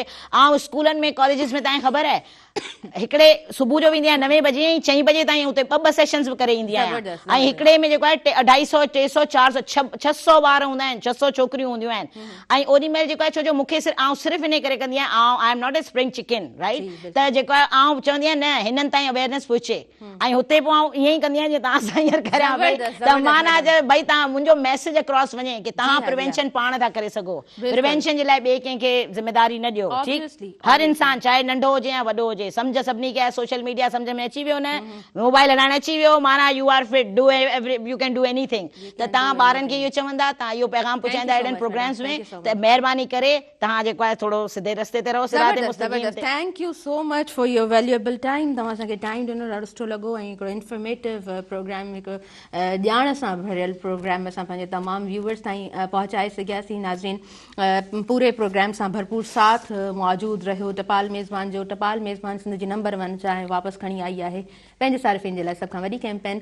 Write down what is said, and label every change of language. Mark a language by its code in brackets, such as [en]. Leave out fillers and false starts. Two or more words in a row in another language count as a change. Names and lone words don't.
[sd] आउं स्कूलनि में कॉलेजिस में तव्हांखे ख़बर आहे हिकिड़े सुबुह जो वेंदी आहियां 9 बजे ऐं 6 बजे ताईं हुते 2 सेशन्स बि करे ईंदी आहियां। ऐं हिकिड़े में जेको आहे 250 300 400 600 ॿार हूंदा आहिनि, 600 छोकिरियूं हूंदियूं आहिनि। ऐं ओॾी महिल जेको आहे छो जो मूंखे आउं सिर्फ़ु इन करे कंदी आहियां, [en] I am not a spring chicken right, [sd] त जेको आहे आउं चवंदी आहियां न हिननि ताईं अवेयरनेस पहुचे। ऐं हुते पोइ आउं ईअं ई कंदी आहियां जीअं तव्हां सां हींअर करियां पई, त माना भई तव्हां मुंहिंजो [en] message across [sd] वञे कि तव्हां प्रिवेंशन पाण था करे सघो। प्रिवेंशन जे लाइ ॿिए कंहिंखे ज़िमेदारी न ॾियो, ठीकु। हर इंसान चाहे नंढो हुजे या वॾो हुजे, सम्झ सभिनी खे [en] social media [sd] सम्झ में अची वियो न, मोबाइल हलाइण अची वियो, माना [en] you are fit, do you can do anything. [sd] त तव्हां ॿारनि खे इहो चवंदा, तव्हां इहो पैगाम पहुचाईंदा एॾनि प्रोग्राम्स में, त महिरबानी करे तव्हां जेको आहे थोरो सिधे रस्ते ते रहो, सिराते मुस्तक़ीम ते। [en] thank you so much for your valuable time. [sd] तव्हां असांखे टाइम ॾिनो, ॾाढो सुठो लॻो ऐं हिकिड़ो इंफॉर्मेटिव प्रोग्राम, हिकु ॼाण सां भरियल प्रोग्राम असां पंहिंजे तमामु व्यूअर्स ताईं पहुचाए सघियासीं। नाज़रीन, पूरे प्रोग्राम सां भरपूर साथ मौजूदु रहियो। टपाल मेज़बान जो, टपाल मेज़बान सिंध जी नंबर 1 चाहे वापसि खणी आई आहे पंहिंजे सारिफ़िन जे लाइ सभ खां वॾी कैंपेन।